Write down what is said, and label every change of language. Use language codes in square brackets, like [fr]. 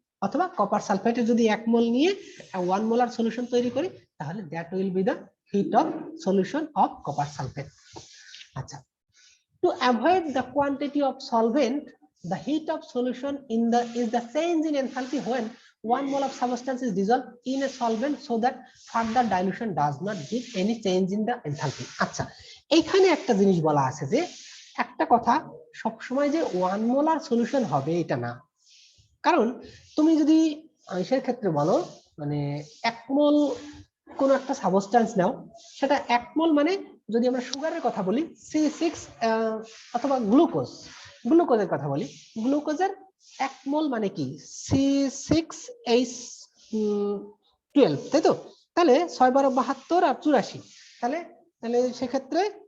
[bn] অথবা কপার সালফেটে যদি 1 মোল নিয়ে 1 মোলার সলিউশন তৈরি করি, তাহলে [en] That will be the heat of solution of copper sulfate. আচ্ছা, to avoid the quantity of solvent, the heat of solution is the change in enthalpy when 1 mole of substance is dissolved in a solvent so that further dilution does not give any change in the enthalpy. [bn] আচ্ছা, এইখানে একটা জিনিস বলা আছে যে একটা কথা সবসময় যে 1 মোলার সলিউশন হবে এটা না। কারণ তুমি যদি আইসের ক্ষেত্রে বলো, মানে 1 মোল কোন একটা সাবস্ট্যান্স নাও, সেটা 1 মোল মানে যদি আমরা সুগারের কথা বলি C6 অথবা গ্লুকোজের কথা বলি, গ্লুকোজের 1 মোল মানে কি C6H12, তাই তো? তাহলে 6 12 72 আর 84, তাহলে সেক্ষেত্রে